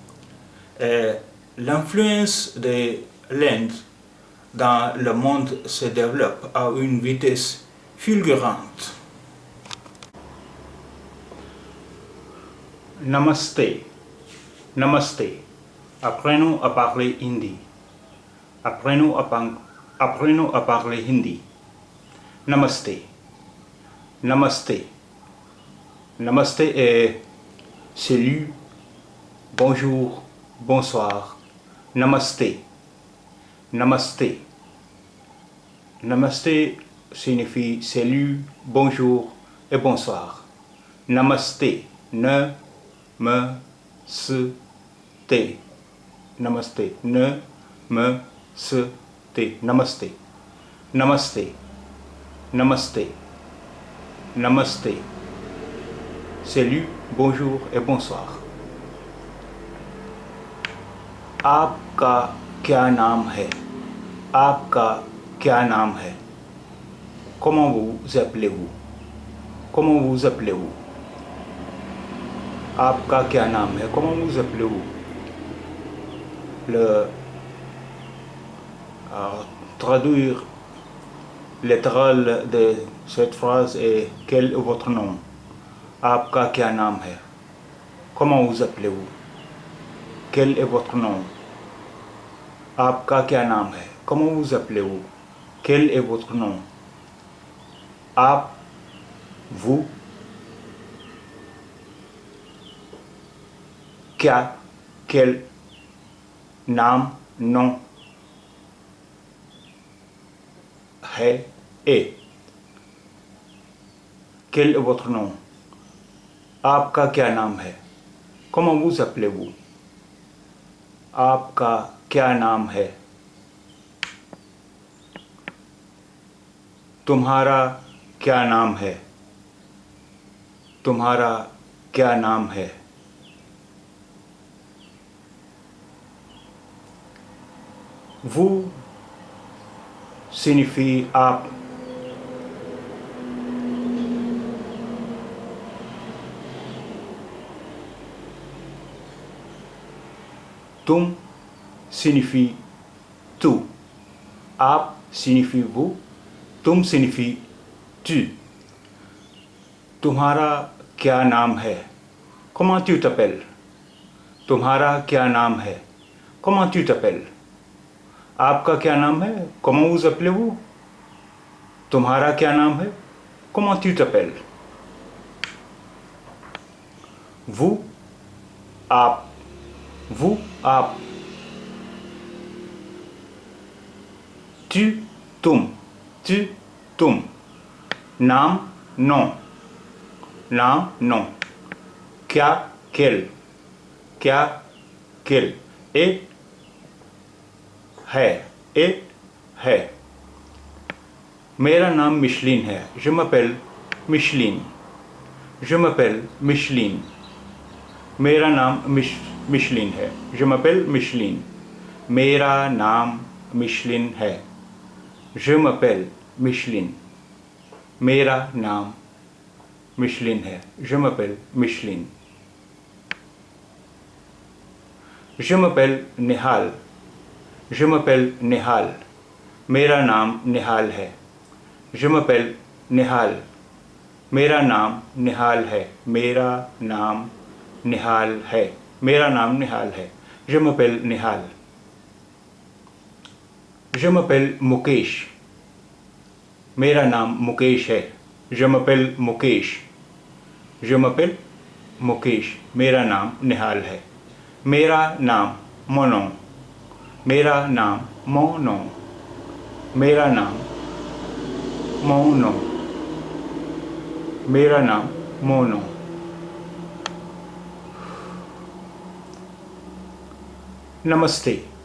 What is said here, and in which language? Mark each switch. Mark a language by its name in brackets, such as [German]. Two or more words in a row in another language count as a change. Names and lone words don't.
[French] L'influence de l'Inde dans le monde se développe à une vitesse fulgurante. Namaste. Namaste. Apprenons à parler hindi. Apprenons à parler hindi. Namaste. Namaste. Namaste est salut, bonjour, bonsoir. Namaste. Namaste. Namaste signifie salut, bonjour et bonsoir. Namaste. Ne, me, se, te. Namaste. Ne, me, se, te. Namaste. Namaste. Namaste. Namaste. Salut, bonjour et bonsoir. [Hindi] आपका क्या नाम है? आपका क्या नाम है? [French] Comment vous appelez-vous? Comment vous appelez-vous? [Hindi] आपका क्या नाम है? [French] Comment vous appelez-vous? Traduire littéral de cette phrase est quel est votre nom? [Hindi] आपका क्या नाम है? [French] Comment vous appelez-vous? Quel est votre nom? [Hindi] आपका क्या नाम है? [French] Comment vous appelez-vous? Quel est votre nom? आप, vous, क्या, quel, नाम, nom, है, et. Quel est votre nom? [Hindi] आपका क्या नाम है? [French] Comment vous appelez-vous? [Hindi] आपका क्या नाम है? तुम्हारा क्या नाम है? तुम्हारा क्या नाम है? [French] Vous signifie आप. तुम signifie tu. आप signifie vous. तुम signifie tu. [Hindi] तुम्हारा क्या नाम है? [French] Comment tu t'appelles? [Hindi] तुम्हारा क्या नाम है? [French] Comment tu t'appelles? [Hindi] आपका क्या नाम है? [French] Comment vous appelez-vous? [Hindi] तुम्हारा क्या नाम है? [French] Comment tu t'appelles? Vous, आप. Vous, आप. Tu, तुम. Tu, तुम. नाम, nom. नाम, nom. क्या, quel. क्या, quel. Et है. [Hindi] मेरा नाम मिशलिन है. [French] Je m'appelle Micheline. Je m'appelle Micheline. [Hindi] मेरा नाम मिशलिन है. [French] Je m'appelle Micheline. [Hindi] मेरा नाम मिशलिन है. [French] Je m'appelle Micheline. [Hindi] मेरा नाम मिशलिन है. [French] Je m'appelle Micheline. Je m'appelle Nihal. Je m'appelle Nihal. [Hindi] मेरा नाम निहाल है. [French] Je m'appelle Nihal. [Hindi] मेरा नाम निहाल है. मेरा नाम निहाल है. मेरा नाम निहाल है. [French] Je m'appelle Nihal. Je m'appelle मुकेश. [Hindi] मेरा नाम मुकेश है. [French] Je m'appelle मुकेश. Je m'appelle मुकेश. [Hindi] मेरा नाम निहाल है. मेरा नाम मोनो. मेरा नाम मोनो. मेरा नाम मोनो. मेरा नाम मोनो. नमस्ते.